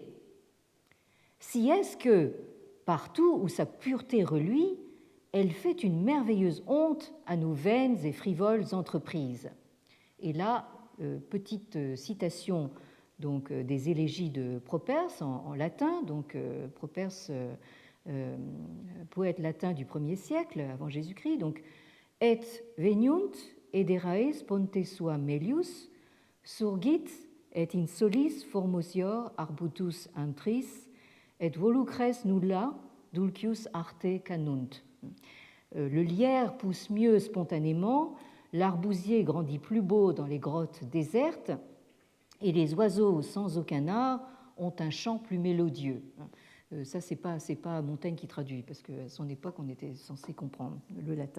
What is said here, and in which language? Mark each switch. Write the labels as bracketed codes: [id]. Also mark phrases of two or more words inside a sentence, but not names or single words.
[fr] Si est-ce que, partout où sa pureté reluit, elle fait une merveilleuse honte à nos vaines et frivoles entreprises. Et là, petite citation donc, des élégies de Properce en latin, donc Properce, poète latin du 1er siècle avant Jésus-Christ, donc [la] et veniunt ederae sponte sua melius surgit et in solis formosior arbutus antris et volucres nulla dulcius arte canunt. [fr] Le lierre pousse mieux spontanément, l'arbousier grandit plus beau dans les grottes désertes, et les oiseaux sans aucun art ont un chant plus mélodieux. Ça, c'est pas Montaigne qui traduit, parce qu'à son époque, on était censé comprendre le latin.